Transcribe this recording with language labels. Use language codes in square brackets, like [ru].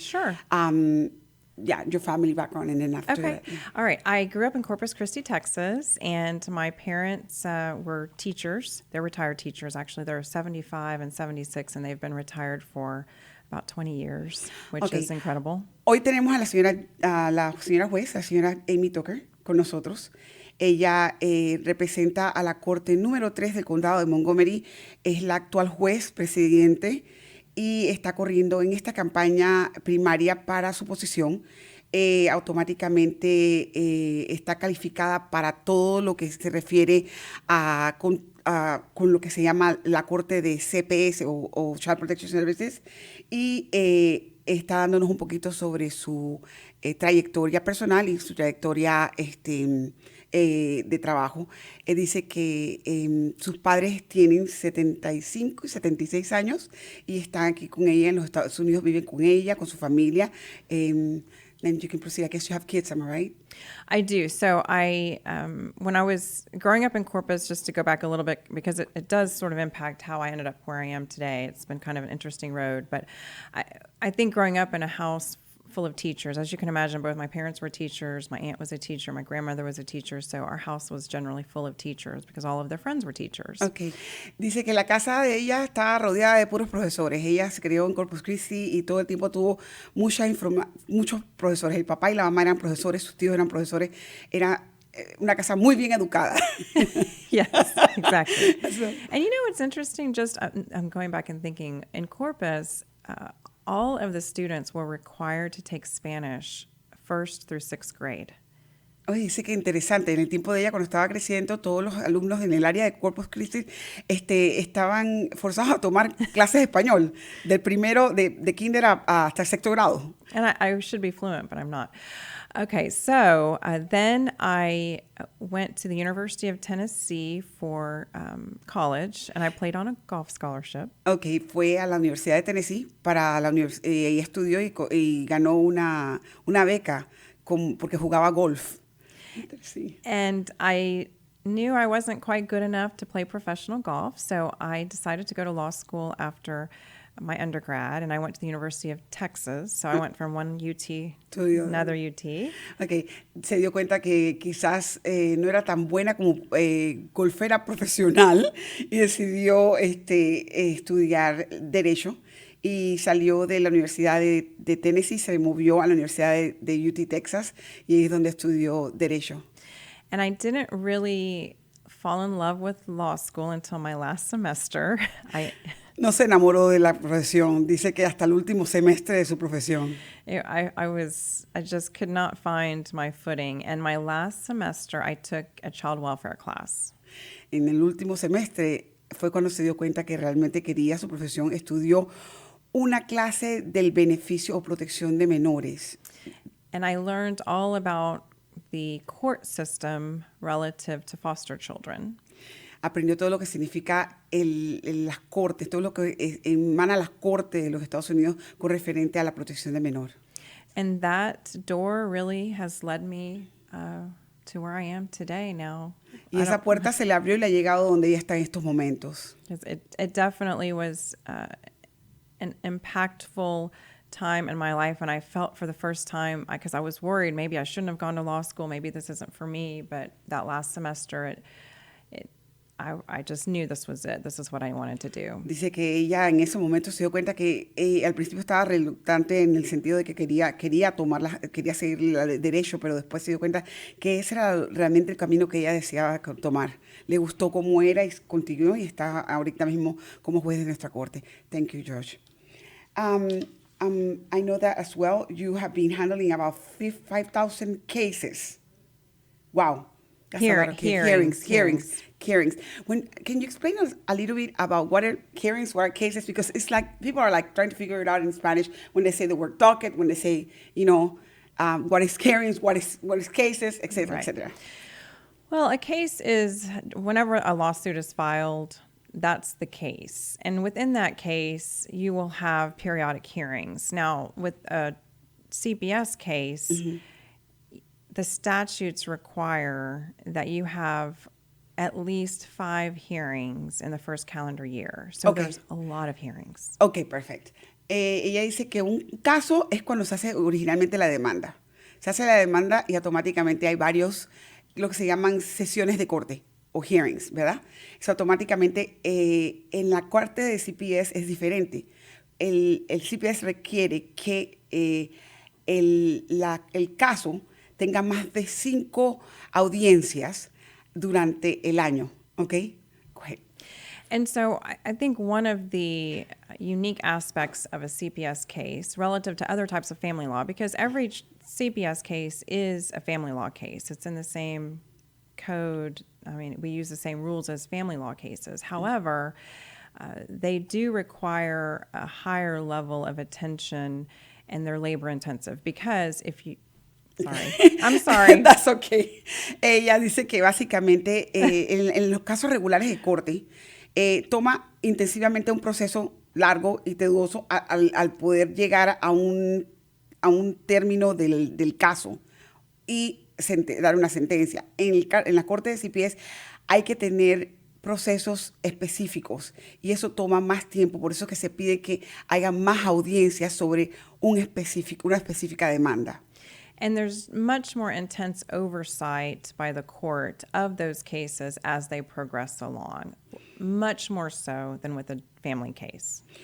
[en] Sure. Your family background, and then after Okay. that. All right. I grew up in Corpus Christi, Texas, and my parents were teachers. They're retired teachers, actually. They're 75 and 76, and they've been retired for about 20 years, which Okay. is incredible. [es] Hoy tenemos a la señora juez, la señora Amy Tucker, con nosotros. Ella representa a la Corte número 3 del Condado de Montgomery. Es la actual juez presidente y está corriendo en esta campaña primaria para su posición. Automáticamente está calificada para todo lo que se refiere con lo que se llama la Corte de CPS o Child Protection Services, y está dándonos un poquito sobre su trayectoria personal y su trayectoria de trabajo. Dice que sus padres tienen 75 y 76 años y están aquí con ella en los Estados Unidos, viven con ella, con su familia. [en] Then you can proceed. I guess you have kids, am I right? I do. So when I was growing up in Corpus, just to go back a little bit, because it does sort of impact how I ended up where I am today. It's been kind of an interesting road. But I think growing up in a house full of teachers, as you can imagine, both my parents were teachers, my aunt was a teacher, my grandmother was a teacher, so our house was generally full of teachers because all of their friends were teachers. Okay. [es] Dice que la casa de ella estaba rodeada de puros profesores. Ella se crió en Corpus Christi y todo el tiempo tuvo muchos profesores. El papá y la mamá eran profesores, sus tíos eran profesores. Era una casa muy bien educada. [en] Yes, exactly. And you know what's interesting? Just I'm going back and thinking, in Corpus, all of the students were required to take Spanish 1st through 6th grade. [es] Oye, dice que interesante, en el tiempo de ella, cuando estaba creciendo, todos los alumnos en el área de Corpus Christi estaban forzados a tomar clases de español, del primero, de kinder hasta el 6º grado. [en] And I should be fluent, but I'm not. Okay, so then I went to the University of Tennessee for college, and I played on a golf scholarship. [es] Ok, fue a la Universidad de Tennessee para ella estudió y ganó una beca porque jugaba golf. Sí. [en] And I knew I wasn't quite good enough to play professional golf, so I decided to go to law school after my undergrad, and I went to the University of Texas. So I went from one UT to another UT. [es] Okay, se dio cuenta que quizás no era tan buena como golfera profesional y decidió estudiar Derecho. Y salió de la Universidad de Tennessee, se movió a la Universidad de UT Texas y ahí es donde estudió Derecho. [en] And I didn't really fall in love with law school until my last semester. [es] No se enamoró de la profesión, dice que hasta el último semestre de su profesión. [en] I just could not find my footing. And my last semester, I took a child welfare class. [es] En el último semestre fue cuando se dio cuenta que realmente quería su profesión, estudió una clase del beneficio o protección de menores. [en] And I learned all about the court system relative to foster children. [es] Aprendió todo lo que significa las cortes, todo lo que emana las cortes de los Estados Unidos con referente a la protección de menor. [en] And that door really has led me to where I am today now. [es] Y esa puerta se le abrió y le ha llegado donde ella está en estos momentos. [en] It definitely was an impactful time in my life, and I felt for the first time, because I was worried maybe I shouldn't have gone to law school, maybe this isn't for me, but that last semester I just knew this was it. This is what I wanted to do. [es] Dice que ella en ese momento se dio cuenta que al principio estaba reluctante en el sentido de que quería seguir el derecho, pero después se dio cuenta que ese era realmente el camino que ella deseaba tomar. Le gustó cómo era y continuó y está ahorita mismo como juez de nuestra corte. [en] Thank you, George. I know that as well. You have been handling about 5,000 cases. Wow. That's a lot of hearings. Can you explain us a little bit about what are hearings, what are cases? Because it's like people are like trying to figure it out in Spanish when they say the word docket, when they say, what is hearings, what is cases, et cetera, et cetera. Well, a case is whenever a lawsuit is filed, that's the case. And within that case, you will have periodic hearings. Now, with a CPS case, the statutes require that you have at least 5 hearings in the first calendar year. So there's a lot of hearings. Okay, perfect. [es] Ella dice que un caso es cuando se hace originalmente la demanda. Se hace la demanda y automáticamente hay varios, lo que se llaman sesiones de corte o hearings, ¿verdad? Eso automáticamente en la corte de CPS es diferente. El CPS requiere que el caso tenga más de 5 audiencias durante el año, ¿ok? [en] Go ahead. And so I think one of the unique aspects of a CPS case relative to other types of family law, because every CPS case is a family law case. It's in the same code. I mean, we use the same rules as family law cases. However, they do require a higher level of attention and they're labor intensive because if you, I'm sorry. That's okay. [es] Ella dice que básicamente en los casos regulares de corte toma intensivamente un proceso largo y tedioso al poder llegar a un término del caso y dar una sentencia. En la corte de CPS hay que tener procesos específicos y eso toma más tiempo, por eso es que se pide que haya más audiencias sobre una específica demanda. [en] And there's much more intense oversight by the court of those cases as they progress along, much more so than with a family case.